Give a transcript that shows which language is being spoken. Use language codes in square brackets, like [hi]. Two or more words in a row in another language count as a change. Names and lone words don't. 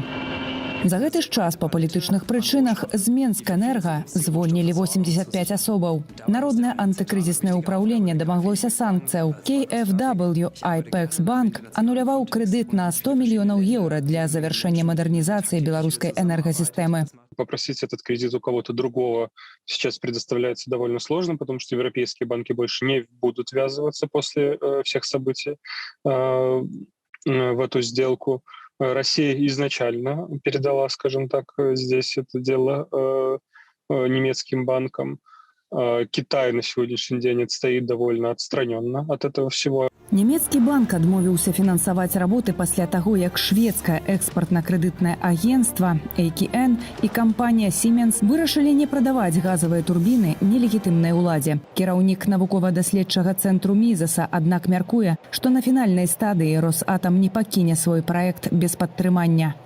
[be] За гэты ж час па палітычных прычынах з Менскэнерга звольнілі 85 асобаў. Народнае антыкрызіснае ўпраўленне дамаглося санкцыяў. KfW Ipexbank ануляваў крэдыт на 100 мільёнаў еўра для завяршэння мадэрнізацыі беларускай энергасістэмы. [ru] Попросить этот кредит у кого-то другого сейчас предоставляется довольно сложно, потому что европейские банки больше не будут ввязываться после всех событий в эту сделку. Россия изначально передала, скажем так, здесь это дело немецким банкам. Китай на сегодняшний день отстоит довольно отстраненно от этого всего. [be] Нямецкі банк адмовіўся фінансаваць работы пасля таго, як шведскае экспартна-крэдытнае агенцтва AKN і кампанія Siemens вырашылі не прадаваць газавыя турбіны нелегітымнай уладзе. Кіраўнік навукова-даследчага цэнтру Мізаса, аднак мяркуе, што на фінальнай стадыі Росатам не пакіне свой праект без падтрымання.